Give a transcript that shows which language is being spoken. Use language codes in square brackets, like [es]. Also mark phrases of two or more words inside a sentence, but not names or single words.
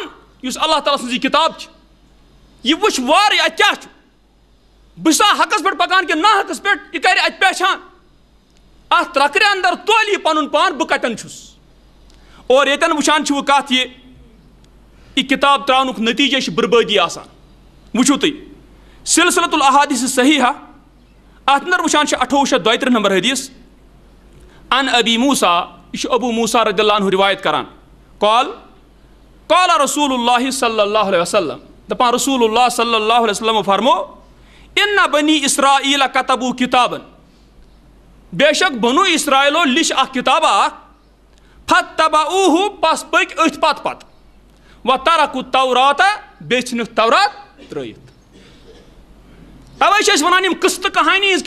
[ks] یُس اللہ تعالیٰ سٕنٛز یہِ کِتاب چھِ یہِ وٕچھِ وارٕ اَتہِ کیٛاہ چھُ بہٕ چھُسا حقَس پٮ۪ٹھ پَکان کِنہٕ نا حقَس پٮ۪ٹھ یہِ کَرِ اَتہِ پہچان اَتھ ترٛکرِ اَندر تولہِ یہِ پَنُن پان بہٕ کَتٮ۪ن چھُس اور ییٚتٮ۪ن وٕچھان چھِ وٕ کَتھ یہِ کِتاب ترٛاونُک نٔتیٖجے چھِ بُربٲدی آسان وٕچھِو تُہۍ سِلسِلۃ الاحادیث صحیحہ اَتھ اندر وٕچھان چھِ 2832 نمبر حدیث [ar] ان ابی موسیٰ [ks] یہِ چھُ ابو موسیٰ [ar] رضی اللہ عنہ [ks] رِوایت کران [ar] قال رسول اللہ صلی اللہ علیہ وسلم [ks] دَپان [ar] رسول اللہ صلی اللہ علیہ وسلم [ks] فرمو [ar] اِنَّ بنی اسرائیل کتبو کِتابن [ks] بے شک بنو اسرائیلو لیٚچھ اکھ کِتابہ اکھ فَتَّبَعوٗہُ پس پٔکۍ أتھۍ پتہٕ پتہٕ [ar] وَتَرَکُو تَوراتَ [ks] بیٚیہِ ژھٕنِکھ تورات ترٛٲیِتھ تَوَے چھِ أسۍ وَنان یِم قٕصہٕ تہٕ کہانی ہِنٛز